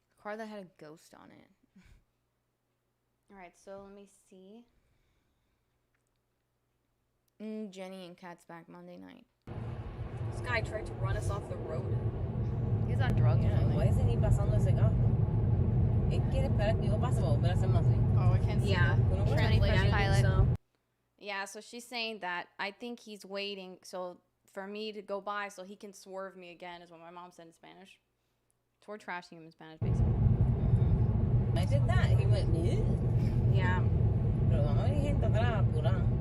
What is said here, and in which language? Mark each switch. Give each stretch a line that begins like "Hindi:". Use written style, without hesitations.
English: A car that had a ghost on it. All right, so let me see. Jenny and Kat's back Monday night. This guy tried to run us off the road. He's on drugs. Yeah, why isn't he
Spanish: pasando ese carro? Él quiere esperar que yo pase para volver a hacer más.
English: Oh, I can't see. Yeah. that. Translation pilot. So. Yeah, so she's saying that I think he's waiting so for me to go by so he can swerve me again, is what my mom said in Spanish. So we're trashing him in Spanish, basically. I did that. He went, "Ugh." Yeah.
Spanish: Pero vamos a ver gente atrás apurada.